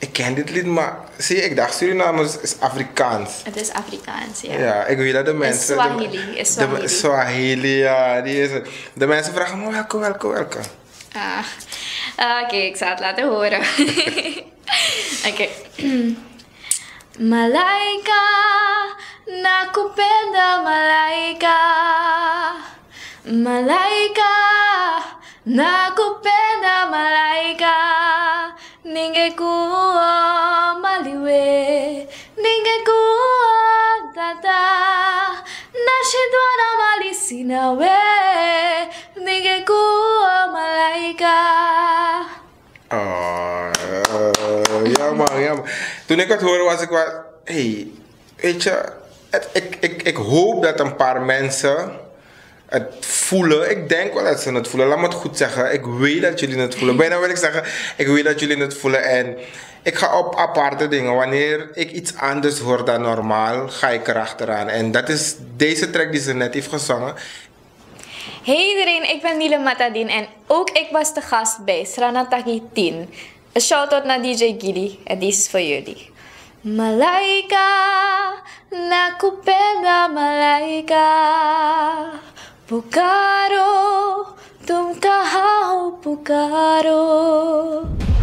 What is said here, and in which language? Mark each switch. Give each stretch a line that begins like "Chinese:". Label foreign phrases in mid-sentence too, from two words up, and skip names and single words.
Dutch: Ik ken dit lied, maar zie je, ik dacht Suriname is Afrikaans. Het is Afrikaans, ja. Ja, ik weet dat de mensen... Swahili, is Swahili. Swahili, ja, die is het. De mensen vragen me welke. Oké, ik zal het laten horen. Oké.
Swahili: Malaika, nakupenda malaika. Malaika, nakupenda malaika. Ningekuwa maliwe, ningekuwa tata. Nashindwana mali sina we, ningekuwa malaika.
Dutch: Jammer. Toen ik het hoorde was ik wel... Hey, weet je... Ik hoop dat een paar mensen het voelen. Ik denk wel dat ze het voelen. Laat me het goed zeggen. Ik weet dat jullie het voelen. Bijna wil ik zeggen... Ik weet dat jullie het voelen. En ik ga op aparte dingen. Wanneer ik iets anders hoor dan normaal... Ga ik erachteraan. En dat is deze track die ze net heeft gezongen. Hey iedereen, ik ben Nile Matadin en ook ik was de gast bij Sranataki 10. Een shout-out naar DJ Giddy en deze is voor jullie.
Swahili: Malaika, nakupenda malaika.
Hindi: Pukaro, tum kahau pukaro.